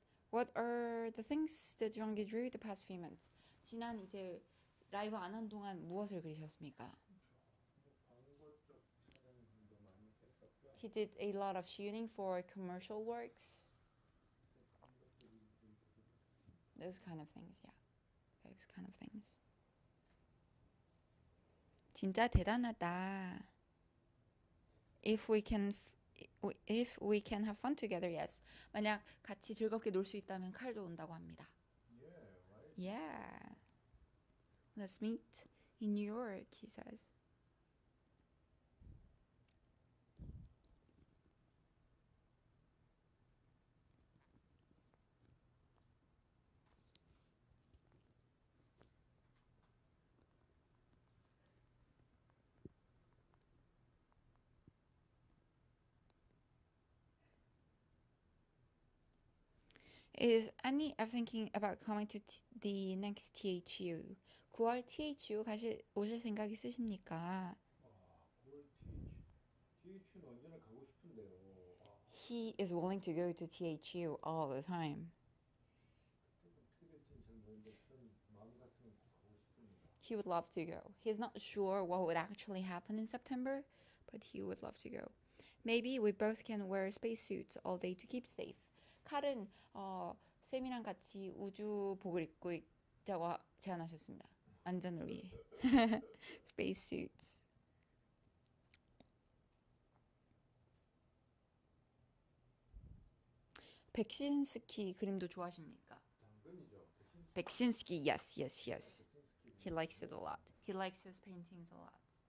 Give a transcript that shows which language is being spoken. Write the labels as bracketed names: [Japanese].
[English] What are the things that Jean-Guy drew the past few months? [Korean] 지난 이제 라이브 안 한 동안 무엇을 그리셨습니까? 광고적 촬영도 많이 했었고요. [English] He did a lot of shooting for commercial works. Those kind of things, yeah. Those kind of things. [Korean] 진짜 대단하다. [English] If we can have fun together, yes. [Korean] 만약 같이 즐겁게 놀 수 있다면 칼도 온다고 합니다. [English] Yeah, right. Yeah. Let's meet in New York, he says. Is Annie thinking about coming to the next THU? [Korean] 9월 THU 오실 생각 있으십니까? 9월 TH는 언제나 가고 싶은데요. [English] He is willing to go to THU all the time. [Korean] 어떻게 될지는 잘 모르는데 저는 마음 같으면 꼭 가고 싶습니다. [English] He would love to go. He's not sure what would actually happen in September, but he would love to go. Maybe we both can wear spacesuits all day to keep safe. [Korean] 칼은 쌤이랑 같이 우주복을 입고 있자고 제안하셨습니다. 안전을 위해. [English] Space suits. [Korean] 백신스키 그림도 좋아하십니까? 당근이죠. [English] 백신스키, yes, yes, yes. [Korean] 백신스키. [English] He likes it a lot. He likes his paintings a lot.